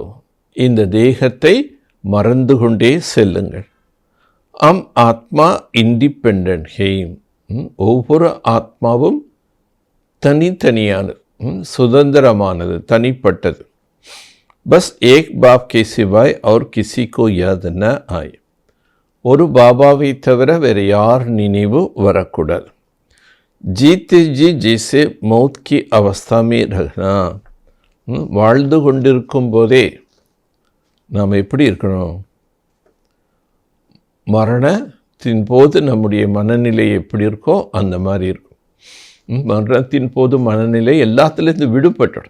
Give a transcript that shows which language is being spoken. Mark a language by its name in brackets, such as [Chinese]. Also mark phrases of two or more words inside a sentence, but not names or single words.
[Tamil] இந்த தேகத்தை மறந்து கொண்டே செல்லுங்கள். [Hindi] आत्मा इंडिपेंडेंट है. [Tamil] ஒவ்வொரு ஆத்மாவும் தனித்தனியானது, சுதந்திரமானது, தனிப்பட்டது. [Hindi] बस एक बाप के सिवाय और किसी को याद न आए. [Tamil] ஒரு பாபாவை தவிர வேறு யார் நினைவு வரக்கூடாது. [Hindi] ஜீते जी जैसे मौत की अवस्था में रहना. [Tamil] வாழ்ந்து கொண்டிருக்கும் போதே நாம் எப்படி இருக்கணும்? மரணத்தின் போது நம்முடைய மனநிலை எப்படி இருக்கோ அந்த மாதிரி இருக்கும். மரணத்தின் போது மனநிலை எல்லாத்துலேருந்து விடுபட்டுடும்.